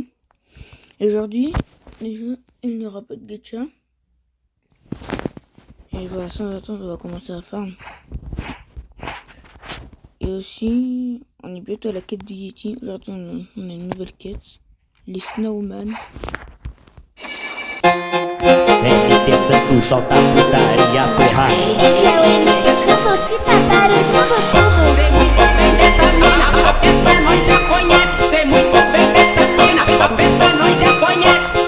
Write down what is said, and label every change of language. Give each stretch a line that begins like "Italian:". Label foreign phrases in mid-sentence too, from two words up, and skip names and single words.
French: Et aujourd'hui, déjà, il n'y aura pas de gacha. Et voilà, sans attendre, on va commencer à farm. Et aussi, on est bientôt à la quête du Yeti. Aujourd'hui, on a une nouvelle quête, les Snowman.
Portuguese: Santo, solta a putaria, porra. Esse é o estúdio Santos que tá barulhando tudo. Sei muito bem dessa mina, a peça nós já conhece. Sei muito bem dessa mina, a peça nós já conhece.